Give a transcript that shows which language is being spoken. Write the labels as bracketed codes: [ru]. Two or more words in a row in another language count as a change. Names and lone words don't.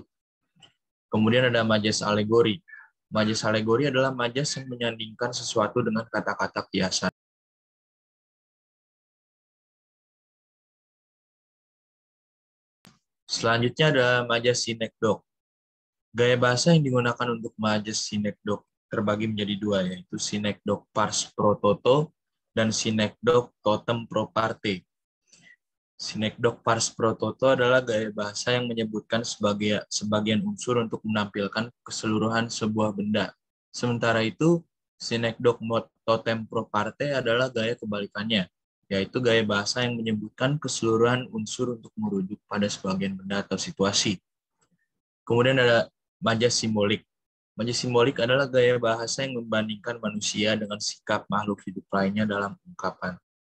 [id] Kemudian ada majas alegori. Majas alegori adalah majas yang menyandingkan sesuatu dengan kata-kata kiasan. Selanjutnya ada majas sinekdok. Gaya bahasa yang digunakan untuk majas sinekdok terbagi menjadi dua, yaitu sinekdok [la] pars pro toto [id] dan sinekdok [la] totem pro parte. [id] Sinekdok [la] pars pro toto [id] adalah gaya bahasa yang menyebutkan sebagian unsur untuk menampilkan keseluruhan sebuah benda. Sementara itu, sinekdok [la] totem pro parte [id] adalah gaya kebalikannya, yaitu gaya bahasa yang menyebutkan keseluruhan unsur untuk merujuk pada sebagian benda atau situasi. Kemudian ada majas simbolik. Majas simbolik adalah gaya bahasa yang membandingkan manusia dengan sikap makhluk hidup lainnya dalam ungkapan.